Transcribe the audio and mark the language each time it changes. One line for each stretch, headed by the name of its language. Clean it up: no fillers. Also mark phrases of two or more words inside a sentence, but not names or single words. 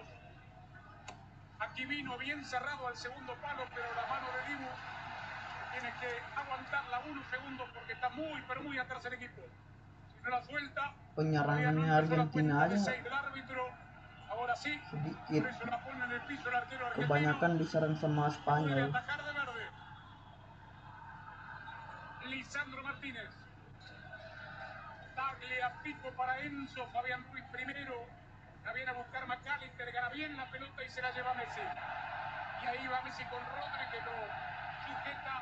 Spanish: Aquí vino bien cerrado al segundo palo, pero la mano de Dibu tiene que aguantarla unos segundos porque está muy, pero muy atrás el equipo. Si no la suelta,
Indonesian: penyerangannya Argentina aja
Spanish: ahora sí,
Indonesian: sedikit,
Spanish: por eso la pone en el piso el arquero argentino.
Indonesian: kebanyakan diserang sama Spanyol.
Spanish: Atacar de verde. Lisandro Martínez. Taglia pico para Enzo, Fabián Ruiz primero. La viene a buscar McAllister, gana bien. bien la pelota y se la lleva Messi. Y ahí va Messi con Rodri que lo sujeta.